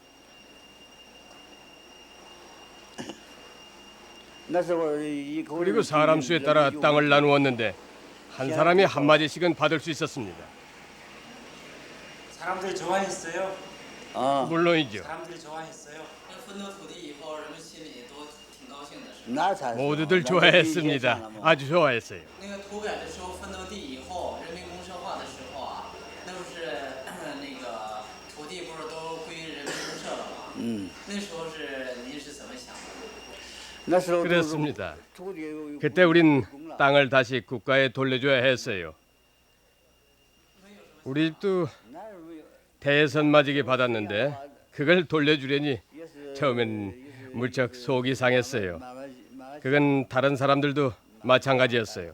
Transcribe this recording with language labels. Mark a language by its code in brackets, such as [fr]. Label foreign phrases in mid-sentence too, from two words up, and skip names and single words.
[ko] 그리고 사람 수에 따라 땅을 나누었는데 한 사람이 한 마디씩은 받을 수 있었습니다. 사람들이 좋아했어요. 물론이죠. 사람들이 좋아했어요. 모두들 좋아했습니다. 아주 좋아했어요. [zh] 那个土改的时候分到地以后，人民公社化的时候啊，那不是那个土地不是都归人民公社了吗？那时候是您是怎么想的？ [ko] 그렇습니다. 그때 우린 땅을 다시 국가에 돌려줘야 했어요. 우리 집도 대선 맞이기 받았는데 그걸 돌려주려니 처음엔 무척 속이 상했어요. 그건 다른 사람들도 마찬가지였어요.